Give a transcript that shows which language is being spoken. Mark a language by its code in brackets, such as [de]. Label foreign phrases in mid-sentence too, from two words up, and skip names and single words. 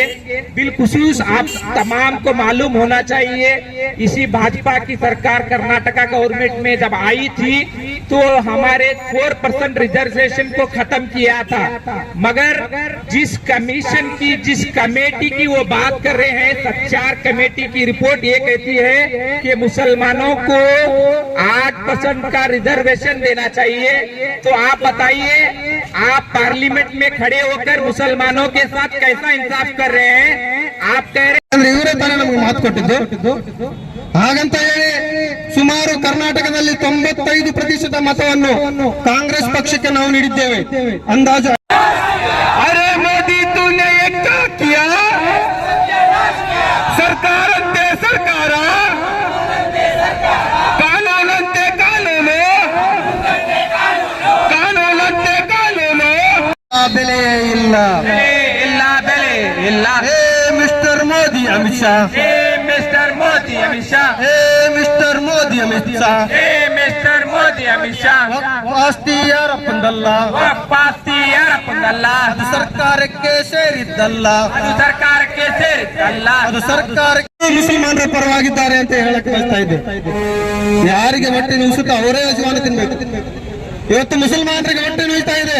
[hi] बिलखुसूस आप तमाम को मालूम होना चाहिए, इसी भाजपा की सरकार कर्नाटका गवर्नमेंट में जब आई थी तो हमारे 4% रिजर्वेशन को खत्म किया था, मगर जिस कमीशन की, जिस कमेटी की वो बात कर रहे हैं, सच्चार कमेटी की रिपोर्ट ये कहती है कि मुसलमानों को 8% का रिजर्वेशन देना चाहिए। तो आप बताइए, आप पार्लियामेंट में खड़े होकर मुसलमानों के साथ कैसा इंसाफ कर रहे हैं? आप कह रहे [kn] ಇವರೇ ತಾನೇ ನಮಗೆ ಮಾತು ಕೊಟ್ಟಿದ್ದು. ಹಾಗಂತ ಹೇಳಿ ಸುಮಾರು ಕರ್ನಾಟಕದಲ್ಲಿ 95% ಮತವನ್ನು ಕಾಂಗ್ರೆಸ್ ಪಕ್ಷಕ್ಕೆ ನಾವು ನೀಡಿದ್ದೇವೆ. ಅಂದಾಜು [hi] अरे मोदी तूने एक किया [kn] ಸರ್ಕಾರಂತೆ ಸರ್ಕಾರ, ಕಾನೂನಂತೆ ಕಾನೂನು, ಕಾನೂನಂತೆ ಕಾನೂನು. ಬೆಲೆ ಇಲ್ಲ, ಇಲ್ಲ ಬೆಲೆ ಇಲ್ಲ. मिस्टर मोदी अमित शाह, मिस्टर मोदी अमित शाह, मिस्टर मोदी अमित शाह, मिस्टर मोदी अमित शाह. ಆಸ್ತಿ ಯಾರಪ್ಪಂದಲ್ಲ, ಆಸ್ತಿ ಯಾರಪ್ಪಂದಲ್ಲ, ಅದು ಸರ್ಕಾರಕ್ಕೆ ಸೇರಿದ್ದಲ್ಲ, ಅದು ಸರ್ಕಾರಕ್ಕೆ ಸೇರಿದ್ದಲ್ಲ, ಅದು ಸರ್ಕಾರಕ್ಕೆ. ಮುಸಲ್ಮಾನರ ಪರವಾಗಿದ್ದಾರೆ ಅಂತ ಹೇಳಕ್ಕೆ ಬಯಸ್ತಾ ಇದ್ದೆ. ಯಾರಿಗೆ ಹೊಟ್ಟೆ ನುಸುತ್ತೋ ಅವರೇ ಅಜವಾನ ತಿನ್ಬೇಕು. ಇವತ್ತು ಮುಸಲ್ಮಾನರಿಗೆ ಹೊಟ್ಟೆ ನೋಯ್ತಾ ಇದೆ.